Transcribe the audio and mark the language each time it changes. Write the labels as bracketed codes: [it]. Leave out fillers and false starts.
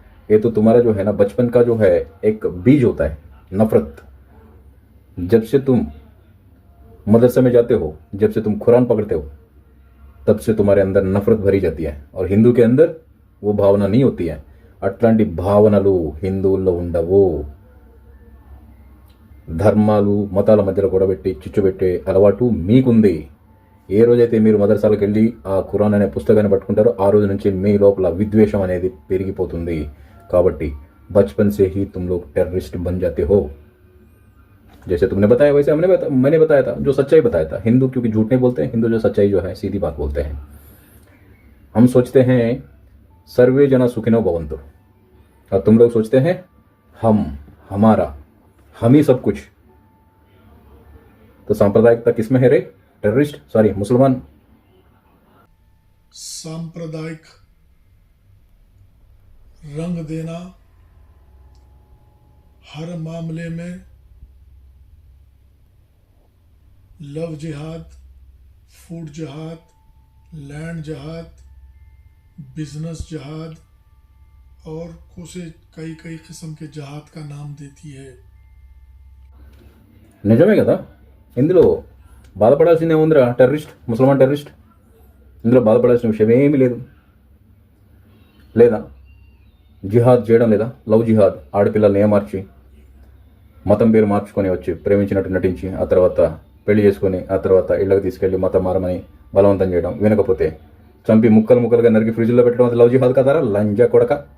[hi] ये तो तुम्हारा जो है ना बचपन का जो है एक बीज होता है, नफरत. जब से तुम मदरसे में जाते हो, जब से तुम कुरान पकड़ते हो, तब से तुम्हारे अंदर नफरत भरी जाती है और हिंदू के अंदर वो भावना नहीं होती है. [te] అట్లాంటి భావనలు హిందువుల్లో ఉండవు. ధర్మాలు మతాల మధ్యలో గొడవబెట్టి చిచ్చుబెట్టే అలవాటు మీకుంది. ఏ రోజైతే మీరు మదర్సాలకు వెళ్ళి ఆ ఖురాన్ అనే పుస్తకాన్ని పట్టుకుంటారో ఆ రోజు నుంచి మీ లోపల విద్వేషం అనేది పెరిగిపోతుంది. [hi] కాబట్టి బచ్పన్ से ही तुम लोग टेररिस्ट बन जाते हो. जैसे तुमने बताया वैसे मैंने बताया था, जो सच्चाई बताया था. हिंदू क्योंकि झूठ नहीं बोलते हैं, हिंदू जो सच्चाई जो है सीधी बात बोलते हैं. हम सोचते हैं [sa] सर्वे जना सुखिनो भवन्तु [hi] और तुम लोग सोचते हैं हम, हमारा, हम ही सब कुछ. तो सांप्रदायिकता किसमें है रे? टेररिस्ट, सॉरी मुसलमान. सांप्रदायिक रंग देना हर मामले में लव जिहाद, फूड जिहाद, लैंड जिहाद, बिजनेस जिहाद और कई किस्म के जिहाद का नाम देती है. [te] నిజమే కదా, ఇందులో బాధపడాల్సిందే ఉందిరా. టెర్రరిస్ట్, ముసల్మాన్ టెర్రరిస్ట్, ఇందులో బాధపడాల్సిన విషయం ఏమీ లేదు. లేదా జిహాద్ చేయడం లేదా? లవ్ జిహాద్, ఆడపిల్లల్ని ఏమార్చి మతం పేరు మార్చుకొని వచ్చి ప్రేమించినట్టు నటించి ఆ తర్వాత పెళ్లి చేసుకొని ఆ తర్వాత ఇళ్ళకి తీసుకెళ్లి మతం మారమని బలవంతం చేయడం, వినకపోతే చంపి ముక్కలు ముక్కలుగా నరికి ఫ్రిడ్జ్లో పెట్టడం, అది లవ్ జిహాద్ కదారా? లంజా కొడక.